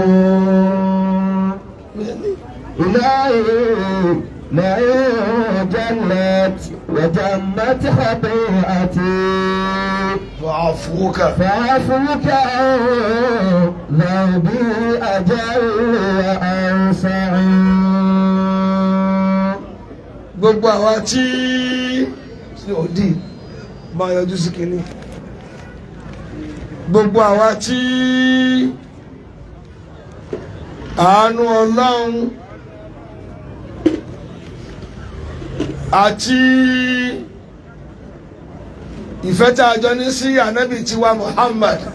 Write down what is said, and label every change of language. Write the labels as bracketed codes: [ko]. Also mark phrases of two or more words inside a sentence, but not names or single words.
[ar] إلهي لا جلت وجمت خطيئتي فعفوك ذنبي أجل وأوسع [yo] gbogbo àwa tí òdì máa yọjú sí kínní gbogbo àwa tí àánú Ọlọ́run àti ìfẹ́ tá a jọ ní sí ànábì tiwa Muhammad